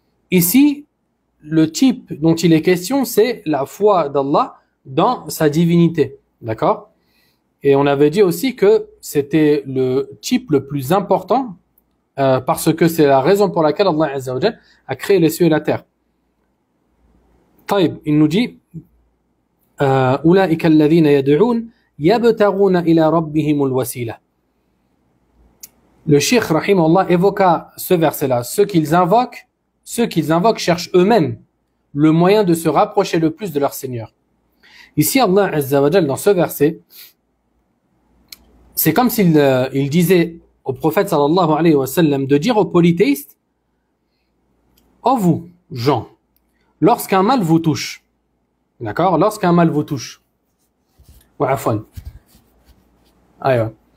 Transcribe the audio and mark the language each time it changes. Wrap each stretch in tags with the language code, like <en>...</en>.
<fr>Ici, le type dont il est question, c'est la foi d'Allah dans sa divinité. D'accord? Et on avait dit aussi que c'était le type le plus important parce que c'est la raison pour laquelle Allah Azza wa Jal a créé les cieux et la terre. Taïb, il nous dit</fr> <ar>أولئك الذين يدعون يبتغون إلى ربهم الوسيلة.</ar> <fr>Le Cheikh rahimahullah évoqua ce verset-là. Ceux qu'ils invoquent cherchent eux-mêmes le moyen de se rapprocher le plus de leur Seigneur. Ici, Allah Azza wa Jal, dans ce verset, c'est comme s'il disait au prophète sallallahu alayhi wa sallam de dire aux polythéistes, ô vous, gens, lorsqu'un mal vous touche, d'accord, lorsqu'un mal vous touche, wa afwan. Aïe.</fr>